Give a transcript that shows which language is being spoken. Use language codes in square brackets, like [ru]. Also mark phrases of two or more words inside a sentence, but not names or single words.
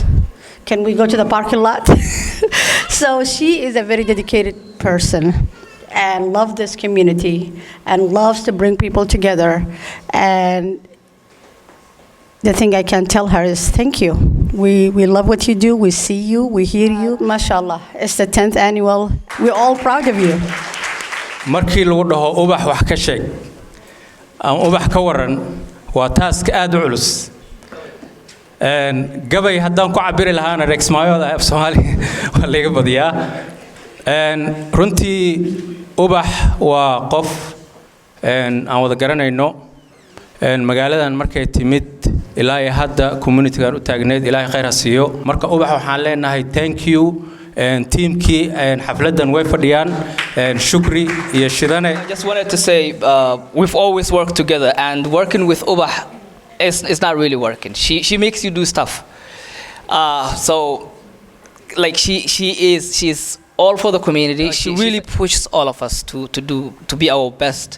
[en] Can we go to the parking lot? So she is a very dedicated person and loves this community and loves to bring people together. And the thing I can tell her is thank you. We love what you do. We see you. We hear you. MashaAllah. It's the 10th annual. We're all proud of you. [so] markii lagu dhaho ubax wax ka sheeg aan ubax ka waran waa task aad u culus gabay haddaan ku cabiri lahaana reexmayooda af Soomaali waa laga badiyaa runtii ubax waa qof aan wada garanayno magaaladan markay timid ilaa ay hadda community-gan u taagneed ilaahay khayr ha siiyo marka ubax waxaan leenahay [en] thank you [so] teamkii xafladan way fadhiyaan shukri iyo shidane [en] I just wanted to say we've always worked together, and working with Ubah is not really working. She makes you do stuff. So like she's all for the community. She really pushes all of us to be our best.